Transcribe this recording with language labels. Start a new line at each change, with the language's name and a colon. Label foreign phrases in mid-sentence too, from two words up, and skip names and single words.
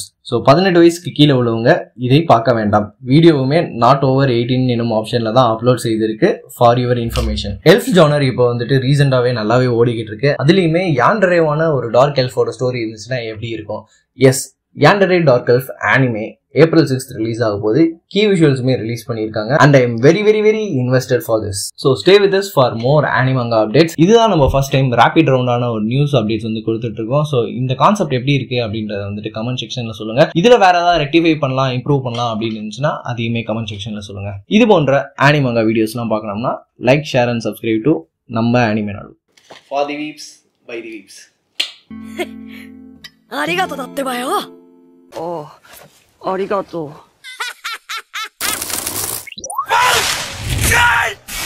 Tamil: ஸோ 18 வயசுக்கு கீழே உள்ளவங்க இதை பார்க்க வேண்டாம். வீடியோவுமே
English: not over 18
Tamil: என்னும் ஆப்ஷன்ல தான் அப்லோட் செய்திருக்கு.
English: For your information. elf genre
Tamil: இப்போ வந்துட்டு ரீசெண்டாவே நல்லாவே ஓடிக்கிட்டு இருக்கு. அதுலயுமே யாண்டரேவான ஒரு டார்க் எல்ஃபோட ஸ்டோரி இருந்துச்சுன்னா எப்படி இருக்கும்? எஸ், யாண்டரே டார்க் எல்ஃப் அனிமே April 6th ரிலீஸ் ஆக போகுது.
English: key visuals release பண்ணியிருக்காங்க and I am very very very invested for this. So stay with us for more animanga updates.
Tamil: இதுதான் நம்ம
English: first time rapid round
Tamil: ஒரு
English: news updates
Tamil: வந்து கொடுத்துட்டு இருக்கோம். ஸோ இந்த கான்செப்ட் எப்படி இருக்கு அப்படின்றத வந்துட்டு
English: comment section
Tamil: சொல்லுங்க. இதுல வேற ஏதாவது ரெக்டிஃபை பண்ணலாம், இம்ப்ரூவ் பண்ணலாம் அப்படின்னு இருந்துச்சுன்னா அதையுமே
English: comment section
Tamil: சொல்லுங்க. இது போன்ற அனிமங்கா வீடியோஸ்லாம் பார்க்கணும்னா
English: like, share and subscribe to
Tamil: நம்ம அனிமே நாடு.
English: For the weebs by the weebs.
Japanese: ありがとうだってばよ。おう、ありがとう。